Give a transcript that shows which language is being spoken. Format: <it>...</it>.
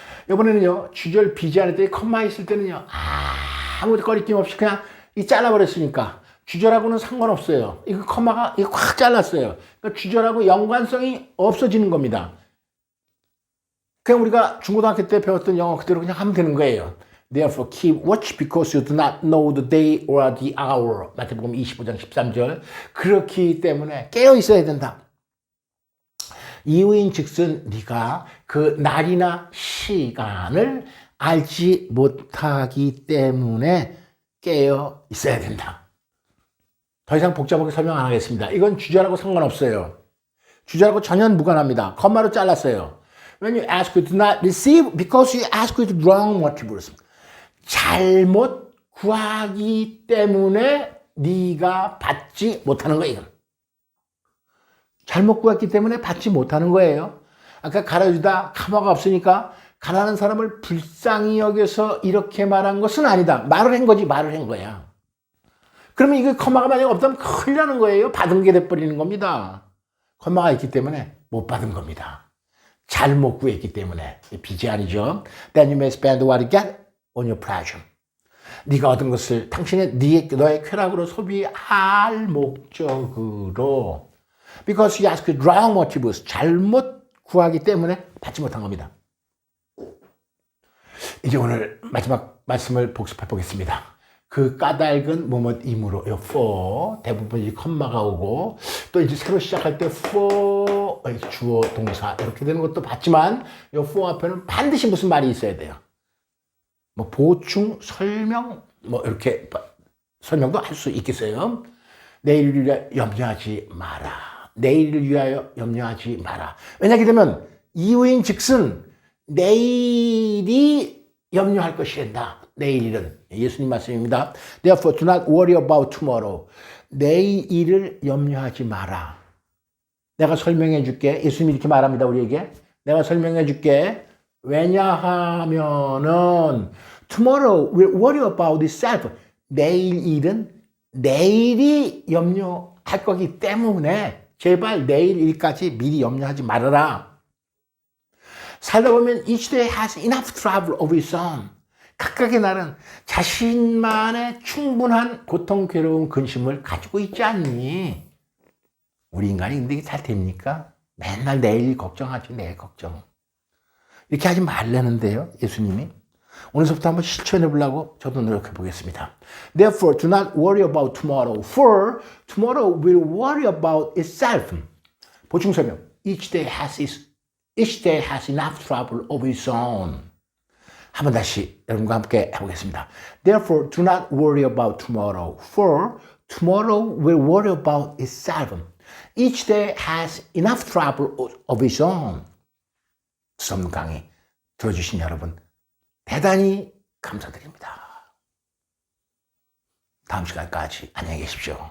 <ko>이번에는요, 주절 비지할 때 컴마 있을 때는요, 아무 거리낌 없이 그냥 잘라버렸으니까 주절하고는 상관없어요. 이거 컴마가 확 잘랐어요. 그러니까 주절하고 연관성이 없어지는 겁니다. 그냥 우리가 중고등학교 때 배웠던 영어 그대로 그냥 하면 되는 거예요.</ko> <en>Therefore keep watch because you do not know the day or the hour.</en> <ko>마태복음 25장 13절. 그렇기 때문에 깨어 있어야 된다. 이유인 즉슨 네가 그 날이나 시간을 알지 못하기 때문에 깨어 있어야 된다. 더 이상 복잡하게 설명 안 하겠습니다. 이건 주절하고 상관없어요. 주절하고 전혀 무관합니다. 컴마로 잘랐어요.</ko> <en>When you ask, you do not receive because you ask with wrong motives.</en> <ko>잘못 구하기 때문에 네가 받지 못하는 거예요. 잘못 구했기 때문에 받지 못하는 거예요. 아까 가르쳐주다 카마가 없으니까 가난한 사람을 불쌍히 여겨서 이렇게 말한 것은 아니다. 말을 한 거지, 말을 한 거야. 그러면 이거 컴마가 만약 없다면 큰일 나는 거예요. 받은 게 돼버리는 겁니다. 컴마가 있기 때문에 못 받은 겁니다. 잘못 구했기 때문에. 빚이 아니죠.</ko> <en>Then you may spend what you get on your pleasure.</en> <ko>네가 얻은 것을 당신의 너의 쾌락으로 소비할 목적으로.</ko> <en>Because you ask wrong motives.</en> <ko>잘못 구하기 때문에 받지 못한 겁니다. 이제 오늘 마지막 말씀을 복습해 보겠습니다. 그 까닭은 뭐뭐이므로 for 대부분 컴마가 오고 또 이제 새로 시작할 때 for 주어 동사 이렇게 되는 것도 봤지만 이 for 앞에는 반드시 무슨 말이 있어야 돼요. 뭐 보충 설명 뭐 이렇게 설명도 할 수 있겠어요. 내일을 위하여 염려하지 마라. 내일을 위하여 염려하지 마라. 왜냐하게 되면 이유인 즉슨 내일이 염려할 것이란다. 내일은 예수님 말씀입니다.</ko> <en>Therefore do not worry about tomorrow.</en> <ko>내일을 염려하지 마라. 내가 설명해 줄게. 예수님이 이렇게 말합니다. 우리에게. 내가 설명해 줄게. 왜냐하면은</ko> <en>tomorrow will worry about itself.</en> <ko>내일 일은 내일이 염려할 거기 때문에 제발 내일 일까지 미리 염려하지 말아라. 살다 보면</ko> <en>each day has enough trouble of its own.</en> <ko>각각의 날은 자신만의 충분한 고통, 괴로움, 근심을 가지고 있지 않니? 우리 인간이 근데 이게 잘 됩니까? 맨날 내일 걱정하지, 내일 걱정. 이렇게 하지 말라는데요, 예수님이. 오늘부터 한번 실천해 보려고 저도 노력해 보겠습니다.</ko> <en>Therefore, do not worry about tomorrow, for tomorrow will worry about itself.</en> <ko>보충 설명.</ko> <en>Each day has enough trouble of its own.</en> <ko>한번 다시 여러분과 함께 해보겠습니다.</ko> <en>Therefore, do not worry about tomorrow, for tomorrow will worry about itself. Each day has enough trouble of its own.</en> <ko>수없는 강의 들어주신 여러분 대단히 감사드립니다. 다음 시간까지 안녕히 계십시오.</ko>